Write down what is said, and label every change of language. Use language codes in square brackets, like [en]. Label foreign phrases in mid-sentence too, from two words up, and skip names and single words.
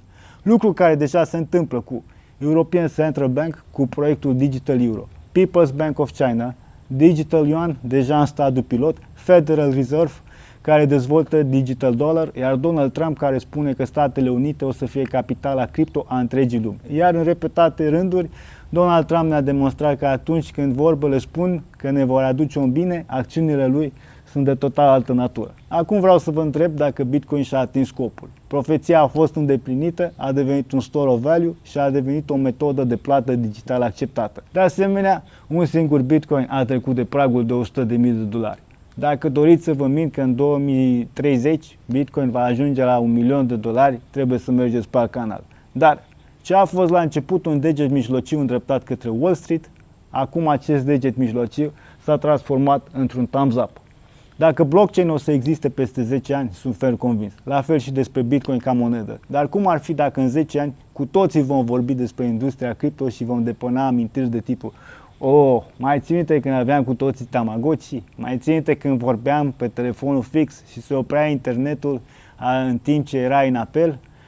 [ro] Lucru care deja se întâmplă cu European Central Bank cu proiectul Digital Euro, People's Bank of China, Digital Yuan deja în stadiu pilot, Federal Reserve care dezvoltă Digital Dollar, iar Donald Trump care spune că Statele Unite o să fie capitala cripto a întregii lumi. Iar în repetate rânduri, Donald Trump ne-a demonstrat că atunci când vorbele spun că ne vor aduce un bine, acțiunile lui sunt de total altă natură. Acum vreau să vă întreb dacă Bitcoin și-a atins scopul. Profeția a fost îndeplinită, a devenit un [en] store of value [ro] și a devenit o metodă de plată digitală acceptată. De asemenea, un singur Bitcoin a trecut de pragul de $100.000. Dacă doriți să vă mint că în 2030 Bitcoin va ajunge la $1.000.000, trebuie să mergeți pe canal. Dar ce a fost la început un deget mijlociu îndreptat către Wall Street, acum acest deget mijlociu s-a transformat într-un [en] thumbs up. [ro] Dacă blockchain o să existe peste 10 ani, sunt ferm convins. La fel și despre Bitcoin ca monedă. Dar cum ar fi dacă în 10 ani cu toții vom vorbi despre industria cripto și vom depăna amintiri de tipul mai ții minte când aveam cu toții Tamagotchi? Mai ții minte când vorbeam pe telefonul fix și se oprea internetul în timp ce erai în apel?